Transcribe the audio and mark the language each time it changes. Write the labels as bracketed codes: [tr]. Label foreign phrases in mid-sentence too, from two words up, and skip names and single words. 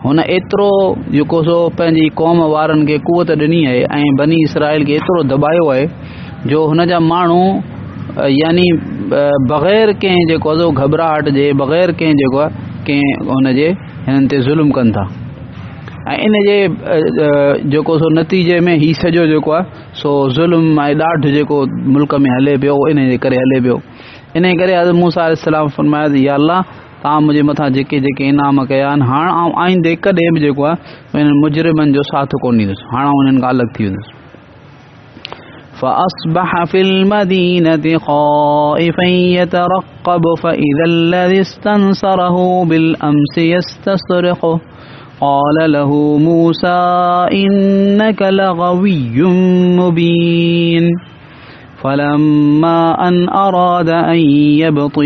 [sd] हुन एतिरो जेको सो पंहिंजी क़ौम वारनि खे कुवत ॾिनी आहे ऐं बनी इसराइल खे एतिरो दॿायो आहे जो हुन जा माण्हू यानी बग़ैर कंहिं जेको आहे घबराहट जे, बग़ैर कंहिं जेको आहे कंहिं हुनजे हिननि ते ज़ुल्म कनि था ऐं इन जे जेको सो नतीजे में हीउ सॼो जेको आहे सो ज़ुल्म ऐं ॾाढ जेको मुल्क में हले पियो, इन जे करे हले पियो। इन करे हज़रत मूसा अलैहिस्सलाम फरमाया त या अल्लाह, तव्हां मुंहिंजे मथां जेके जेके इनाम कया आहिनि, हाणे आउं आईंदे कॾहिं बि जेको आहे इन मुजरिमनि जो साथ कोन ॾींदुसि, हाणे उन्हनि खां अलॻि थी वेंदुसि। [ar] فأصبح في المدينة خائفا يترقب فإذا الذي استنصره بالأمس يستصرخه قال له موسى إنك لغوي مبين فلما أن أراد أن يبطش